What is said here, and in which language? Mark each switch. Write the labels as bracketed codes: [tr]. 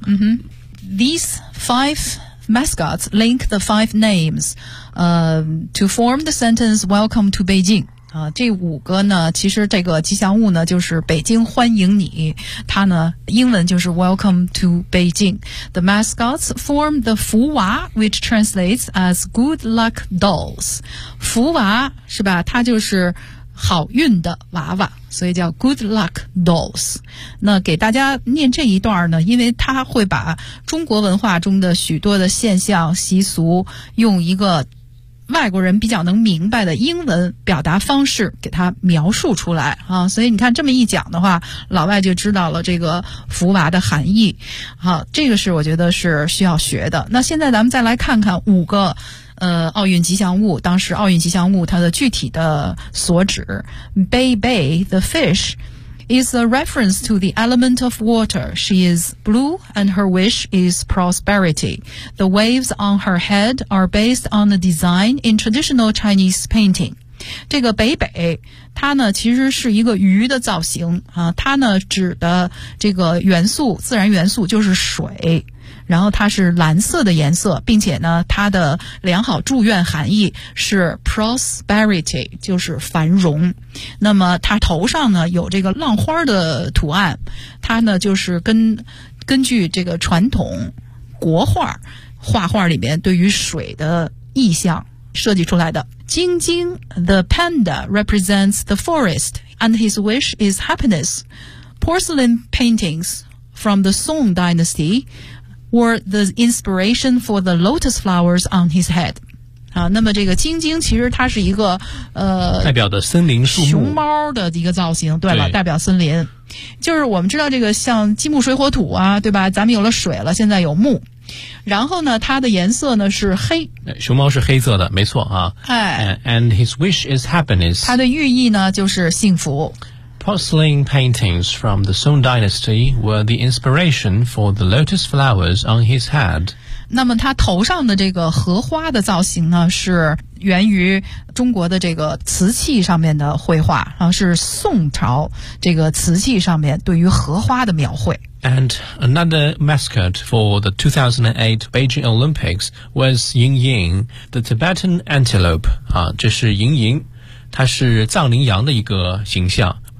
[en] 嗯哼 ，these five mascots link the five names, to form the sentence "Welcome to Beijing." [zh] 啊，这五个呢，其实这个吉祥物呢，就是北京欢迎你。它呢，英文就是 [en] "Welcome to Beijing." The mascots form the 福娃 which translates as "Good Luck Dolls." [zh] 福娃是吧？它就是好运的娃娃，所以叫 [en] Good Luck Dolls。 [zh] 那给大家念这一段呢，因为它会把中国文化中的许多的现象习俗用一个外国人比较能明白的英文表达方式给它描述出来啊，所以你看这么一讲的话，老外就知道了这个福娃的含义。好，这个是我觉得是需要学的。那现在咱们再来看看五个奥运吉祥物，当时奥运吉祥物它的具体的所指。 [en] Bei Bei, the fish, is a reference to the element of water. She is blue and her wish is prosperity. The waves on her head are based on a design in traditional Chinese painting. [zh] 这个北北它呢其实是一个鱼的造型啊，它呢指的这个元素，自然元素就是水。然后它是蓝色的颜色，并且呢它的良好祝愿含义是 prosperity, 就是繁荣。那么它头上呢有这个浪花的图案，它呢就是根据这个传统国画画画里面对于水的意象设计出来的。 [en] 晶晶 the panda represents the forest, and his wish is happiness. Porcelain paintings from the Song Dynasty,were the inspiration for the lotus flowers on his head. [zh] 啊，那么这个晶晶其实它是一个代表的森林树木熊猫的一个造型，对吧？代表森林。就是我们知道这个像金木水火土啊，对吧？咱们有了水了，现在有木。然后呢它的颜色呢是黑。熊猫是黑色的，没错啊。哎。 [en] And his wish is happiness. [zh] 它的寓意呢就是幸福。 [en] Porcelain paintings from the Song Dynasty were the inspiration for the lotus flowers on his head. [zh] 那么他头上的这个荷花的造型呢，是源于中国的这个瓷器上面的绘画，是宋朝这个瓷器上面对于荷花的描绘。 [en] And another mascot for the 2008 Beijing Olympics was Ying Ying, the Tibetan antelope. [zh] 啊，这是莹莹，它是藏羚羊的一个形象。